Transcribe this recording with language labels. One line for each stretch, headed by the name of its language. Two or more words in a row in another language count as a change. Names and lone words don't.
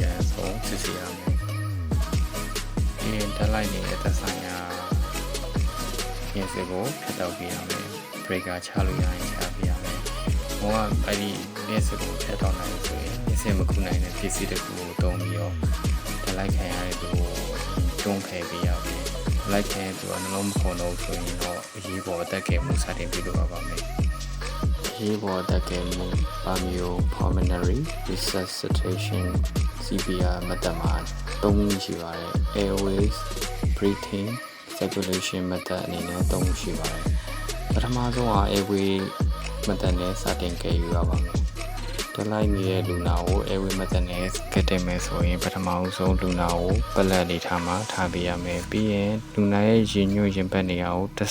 Burmese: န်ဆုံးစစ်ဆေးရမယ်။ဒီတက်လိုက်နေတဲ့သက်ဆိုင်ရာရင်းစစ်ကိုဖြတ်တောက်ပြရမယ် breaker ချလို့ရရင်ချပြရမယ်။ဟိုကအဲ့ဒီရင်းစစ်ကိုဖြတ်တောက်နိုင်လို့ဆိုရင်ရင်းစစ်မခုနိုင်တဲ့ပစ္စည်းတစ်ခုကိုတုံးပြီးတော့တလိုက်ခံရတဲ့သူကိုတွန်းဖယ်ပေးရမယ်။လိုက်ခံသူကနှလုံးမခုန်တော့ဆိုရင်တော့အရေးပေါ်အသက်ကယ်မှုစတင်ပြုလုပ်ရပါမယ်။အရေးပေါ်အသက်ကယ်မှု
English: pulmonary resuscitation CPR
Burmese: မတ္တမှာ၃မျိုးရှိပါတယ်။
English: airways breathing circulation method
Burmese: အနေနဲ့သုံးခုရှိပါတယ်ပထမဆုံးက
English: airway method
Burmese: နဲ့စတင်ကယ်ယူရပါမယ်တက်လိုက်နေတဲ့လူနာကို
English: airway method
Burmese: နဲ့ကယ်တင်မယ်ဆိုရင်ပထမဆုံးလူနာကိုပလက်လေးထားမှထားပေးရမယ်ပြီးရင်လူနာရဲ့ရင်ညွှတ်ရင်ပတ်နေရာကို10စ